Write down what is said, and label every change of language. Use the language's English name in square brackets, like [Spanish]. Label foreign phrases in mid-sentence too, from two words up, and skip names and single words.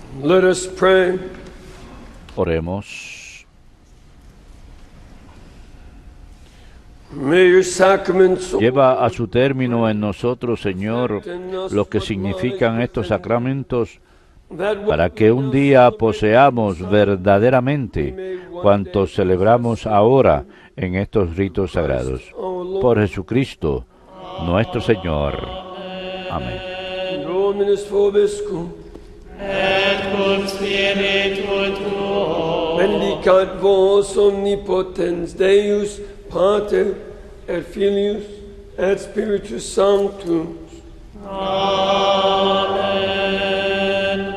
[English] Let us pray. [Spanish] Oremos. [English] May your sacraments [Spanish] Lleva a su término en nosotros, Señor, lo que significan estos sacramentos, para que un día poseamos verdaderamente cuanto celebramos ahora en estos ritos sagrados. Por Jesucristo, nuestro Señor. Amén. [Latin] Dominus vobiscum. Et cum spiritu tuo. Benedicat vos omnipotens Deus, Pater, et Filius, et Spiritus Sanctus. Amen.